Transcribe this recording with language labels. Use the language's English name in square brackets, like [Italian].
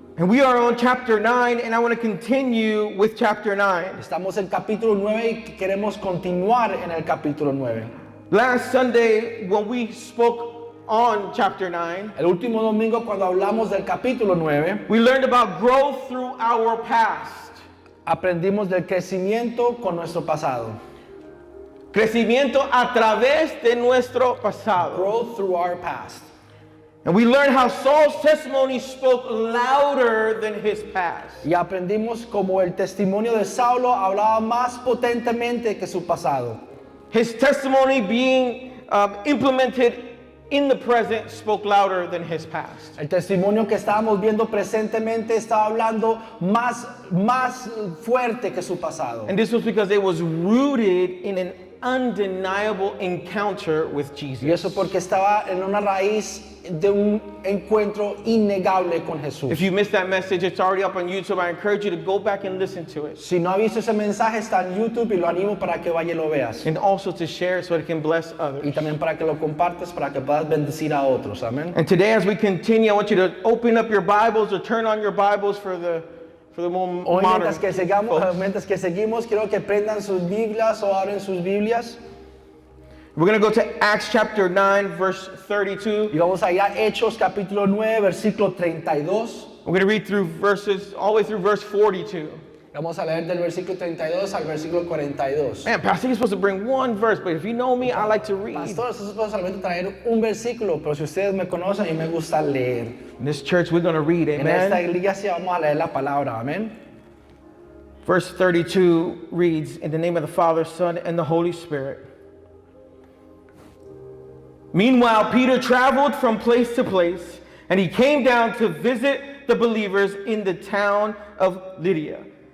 [English] And we are on chapter 9, and I want to continue with chapter 9. [Spanish] Estamos en capítulo 9 y queremos continuar en el capítulo 9. [English] Last Sunday, when we spoke on chapter 9, [Spanish] El último domingo cuando hablamos del capítulo 9, [English] we learned about growth through our past. [Spanish] aprendimos del crecimiento con nuestro pasado. Crecimiento a través de nuestro pasado. [English] Growth through our past. And we learned how Saul's testimony spoke louder than his past. [Spanish] Y aprendimos como el testimonio de Saulo hablaba más potentemente que su pasado. [English] His testimony being implemented in the present spoke louder than his past. [Spanish] El testimonio que estábamos viendo presentemente estaba hablando más fuerte que su pasado. [English] And this was because it was rooted in an undeniable encounter with Jesus. [Spanish] Y eso porque estaba en una raíz de un encuentro innegable con Jesús. [English] If you missed that message, it's already up on YouTube. I encourage you to go back and listen to it. [Spanish] Si no ha visto ese mensaje, está en YouTube y lo animo para que vaya y lo veas. [English] And also to share it so it can bless others. [Spanish] Y también para que lo compartas, para que puedas bendecir a otros. Amén. [English] And today, as we continue, I want you to open up your Bibles or turn on your Bibles for the more [Spanish] Hoy [English] modern [Spanish] mientras que seguimos, quiero que prendan sus Biblias o abren sus Biblias. [English] We're going to go to Acts chapter 9, verse 32. [Spanish] Y vamos a ir a Hechos capítulo 9, versículo 32. [English] We're going to read through verses, all the way through verse 42. [Spanish] Vamos a leer del versículo 32 al versículo 42. [English] Man, Pastor, you're supposed to bring one verse, but if you know me, I like to read. [Spanish] Pastor, esto es solamente traer un versículo, pero si ustedes me conocen, a mí me gusta leer. [English] In this church, we're going to read, [Spanish] En esta [English] amen? [Spanish] iglesia vamos a leer la palabra, amén. [English] Verse 32 reads, in the name of the Father, Son, and the Holy Spirit. Meanwhile, Peter traveled from place to place, and he came down to visit the believers in the town of Lydia.